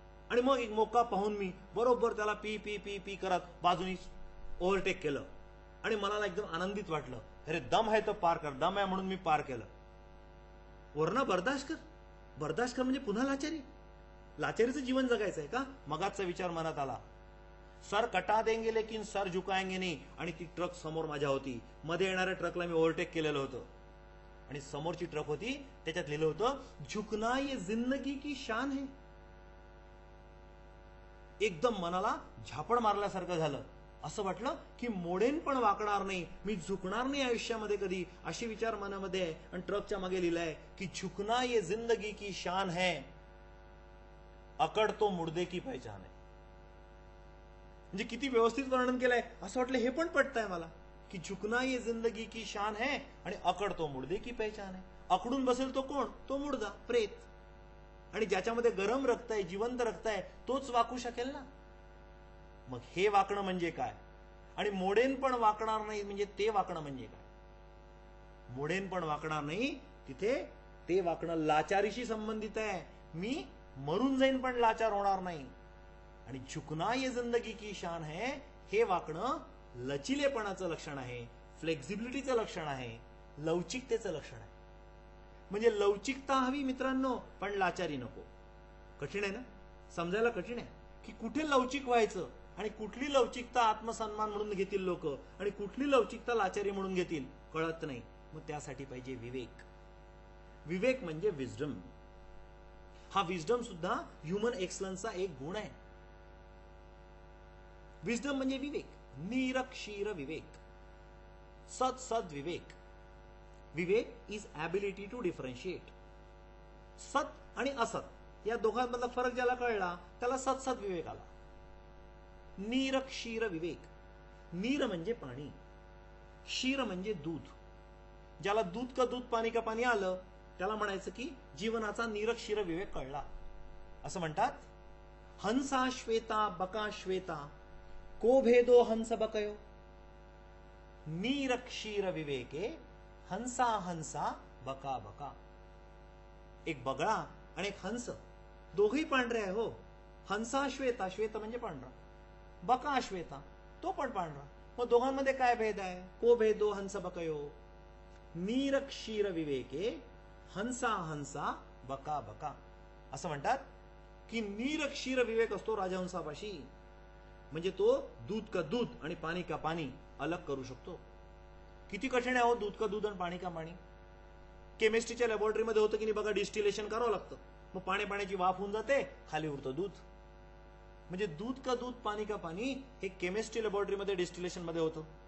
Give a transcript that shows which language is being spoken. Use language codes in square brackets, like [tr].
[mr] आणि मग एक मौका पाहून मी बरोबर त्याला पी पी पी पी करत बाजूनी ओव्हरटेक केलं आणि मला एकदम आनंदित वाटलं। [hi] अरे दम है तो पार कर, [mr] दम आहे म्हणून मी पार केलं। [hi] वरना बर्दाश्त कर, [mr] बर्दाश्त कर म्हणजे पुन्हा लाचारी, लाचारीचं जीवन जगायचंय का? मगाचा विचार मनात आला। [hi] सर कटा देंगे लेकिन सर झुकाएंगे नहीं। [mr] आणि ती ट्रक समोर माझ्या होती, मध्ये येणाऱ्या ट्रकला मी ओव्हरटेक केलेलं होतं आणि समोरची ट्रक होती, त्याच्यात लिहिलं होतं [hi] झुकना ये जिंदगी की शान है। [mr] एकदम मनाला झापड मारल्यासारखं झालं। असं वाटलं की मोडेन पण वाकणार नाही, मी झुकणार नाही आयुष्यामध्ये कधी, असे विचार मनामध्ये आहे। आणि ट्रकच्या मागे लिहिलंय की [hi] झुकना ये जिंदगी की शान है, अकड़ तो मुर्दे की पहचान है। [mr] म्हणजे किती व्यवस्थित वर्णन केलंय। असं वाटलं हे पण पटतंय मला की [hi] झुकना ये जिंदगी की शान है [mr] आणि [hi] अकड़ तो मुर्दे की पहचान है। [mr] अकडून बसेल तो कोण? तो मुर्दा, प्रेत। आणि ज्याच्यामध्ये गरम रक्त आहे, जिवंत रक्त आहे, तोच वाकू शकेल ना। मग हे वाकणं म्हणजे काय? आणि मोडेन पण वाकणार नाही म्हणजे ते वाकणं म्हणजे काय? मोडेन पण वाकणार नाही, तिथे ते वाकणं लाचारीशी संबंधित आहे। मी मरून जाईन पण लाचार होणार नाही। आणि [hi] झुकना ये जिंदगी की शान है, [mr] हे वाकणं लचिलेपणाचं लक्षण आहे, फ्लेक्झिबिलिटीचं लक्षण आहे, लवचिकतेचं लक्षण आहे। म्हणजे लवचिकता हवी मित्रांनो, पण लाचारी नको। कठीण आहे ना, समजायला कठीण आहे की कुठे लवचिक व्हायचं आणि कुठली लवचिकता आत्मसन्मान म्हणून घेतील लोक आणि कुठली लवचिकता लाचारी म्हणून घेतील, कळत नाही। मग त्यासाठी पाहिजे विवेक। विवेक म्हणजे विजडम। हा विजडम सुद्धा ह्युमन एक्सलन्सचा एक गुण आहे। विजडम म्हणजे विवेक, निरक्षीर विवेक, सद विवेक। [en] विवेक is ability to differentiate. [mr] सत आणि असत या दोघांमधला फरक ज्याला कळला त्याला सत विवेक आला। निरक्षीर विवेक, नीर म्हणजे पाणी, क्षीर म्हणजे दूध। ज्याला दूध का पाणी आलं त्याला म्हणायचं की जीवनाचा निरक्षीर विवेक कळला। असं म्हणतात, [sa] हंसा श्वेता बका श्वेता, को भेदो हंस बकयो, निरक्षीर विवेके हंसा हंसा बका बका। [mr] एक बगळा आणि एक हंस, दोघही पांढरे आहे हो। हंसा श्वेता, श्वेत म्हणजे पांढरा, बका श्वेता, तो पण पांढरा। मग दोघांमध्ये काय भेद आहे? [sa] को भेदो हंस बकयो, निरक्षीर विवेके हंसा हंसा बका बका। [mr] असं म्हणतात की नीर क्षीर विवेक असतो राजहंसापाशी. म्हणजे तो दूध का दूध आणि पाणी का पाणी अलग करू शकतो. किती कठीण आहे हो दूध का दूध आणि पाणी का पाणी. केमिस्ट्रीच्या लॅबोरेटरीमध्ये होतं की नाही बघा, डिस्टिलेशन करावं लागतं. मग पाण्याची वाफ होऊन जाते, खाली उरतं दूध. म्हणजे दूध का दूध पाणी का पाणी हे केमिस्ट्री लॅबोरेटरीमध्ये डिस्टिलेशन मध्ये होतं.